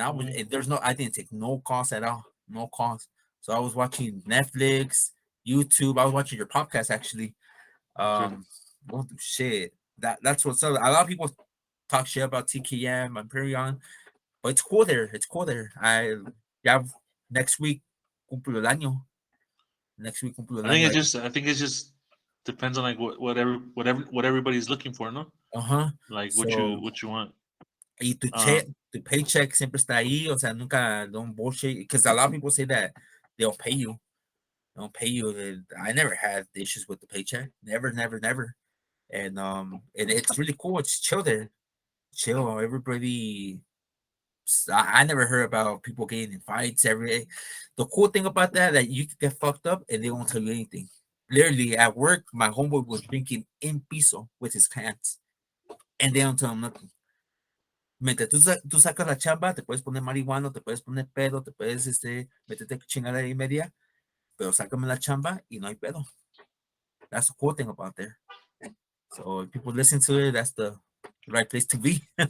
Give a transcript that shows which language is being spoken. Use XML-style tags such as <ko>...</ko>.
<en>Mhm. I didn't take no calls at all, no calls. So I was watching Netflix, YouTube. I was watching your podcast actually. Okay. Don't do shit. That's what's up. A lot of people talk shit about TKM, Imperion, but it's cool there. It's cool there. Yeah, next week</en> <es>cumplo el año.</es> <en>Next week</en> <es>cumplo el año.</es> <en>I think it's just depends on like what everybody's looking for, no? Ajá. Like So, what you want.</en> <es>y Um, tu paycheck siempre está ahí, o sea, nunca</es> <en>don't bullshit. Because a lot of people say that they'll pay you. They'll pay you. I never had issues with the paycheck. Never, never, never. And it's really cool. It's chill there. Chill. Everybody I never heard about people getting in fights every day. The cool thing about that you can get fucked up and they won't tell you anything. Literally at work, my homeboy was drinking in piso with his hands, and they don't tell him nothing.</en> <es>Mientras tú sacas la chamba, te puedes poner marihuano, te puedes poner pedo, te puedes meterte chingada y media, pero sácame la chamba y no hay pedo.</es> <en>That's the cool thing about there. So if people listen to it, that's the right place to be.</en>